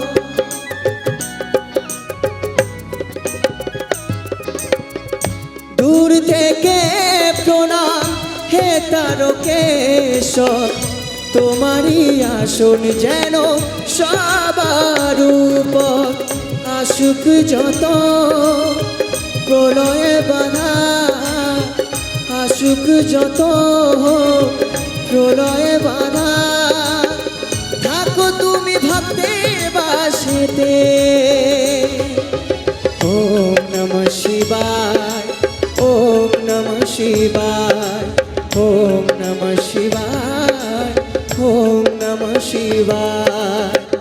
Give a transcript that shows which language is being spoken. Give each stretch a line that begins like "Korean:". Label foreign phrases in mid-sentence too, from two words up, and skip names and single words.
Bangla: দূর থেকে প্রণাম হে তারকেশ, তোমারই আসন যেন সবার উপর। আসুক যত প্রলয়ে বাধা, আসুক যত প্রলয়ে বাধা, থাকো তুমি ভক্তের বাসেতে।
Sanskrit: ওম নমঃ শিবায়, ওম নমঃ শিবায়, ওম নমঃ শিবায়, ওম নমঃ শিবায়।